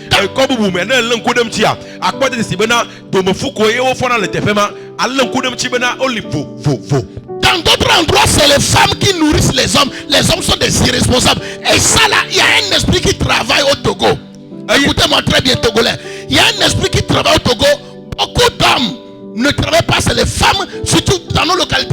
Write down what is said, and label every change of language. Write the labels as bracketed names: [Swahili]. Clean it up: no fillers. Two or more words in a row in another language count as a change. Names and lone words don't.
[Ewe] Ekɔ bubu me ne le ŋku ɖe ŋutia, akpɔ de si bena domefu ko ye wo fɔna le teƒe ma, ale ŋku ɖe ŋuti bena wo li vo. [French] Dans Dans d'autres endroits, c'est les femmes qui nourrissent les hommes. Les hommes sont des irresponsables. Et ça là, il y a un esprit qui travaille au Togo. Écoutez-moi très bien, Togolais. Il y a un esprit qui travaille au Togo. Beaucoup d'hommes ne travaillent pas, c'est les femmes, surtout dans nos localités.